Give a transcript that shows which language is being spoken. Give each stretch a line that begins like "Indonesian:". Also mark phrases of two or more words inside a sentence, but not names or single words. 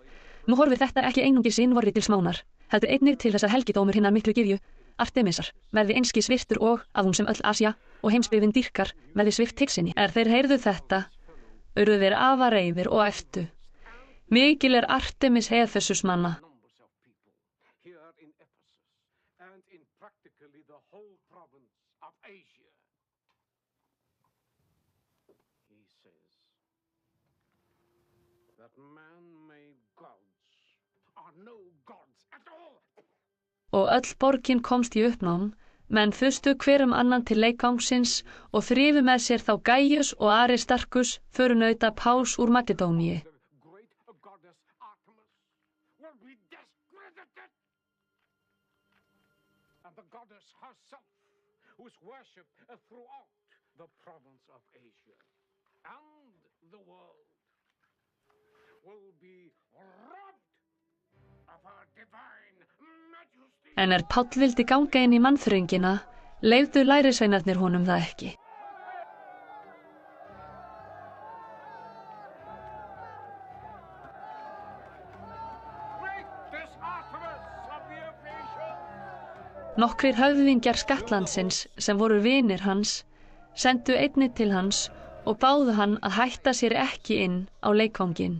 Icelandic: Nú horfir þetta ekki einungis innvorri til smánar, heldur einnig til þess að helgidómur hinnar miklu gyðju, Artemisar, verði einskis virtur og að hún sem öll Asía og heimsbyggðin dýrkar verði svipt tigsinni. Þeir heyrðu þetta, urðu þeir afar reiðir og æptu: mikil Artemis Efesusmanna.
English: practically the whole province of Asia. He says that man-made gods are no gods at all.
Icelandic: Og öll borgin komst í uppnám, menn þustu hver annan til leikvangsins og þrifu með sér þá Gaius og Aristarchus, förunauta Páls úr Makedóníu.
English: And the goddess herself was worshipped throughout the province of Asia, and the world will be robbed of her divine majesty.
Icelandic: En Páll vildi ganga inn í mannþröngina, leyfðu lærisveinarnir honum það ekki. Nokkrir höfðingjar skattlandsins sem voru vinir hans, sendu einnig til hans og báðu hann að hætta sér ekki inn á leikvanginn.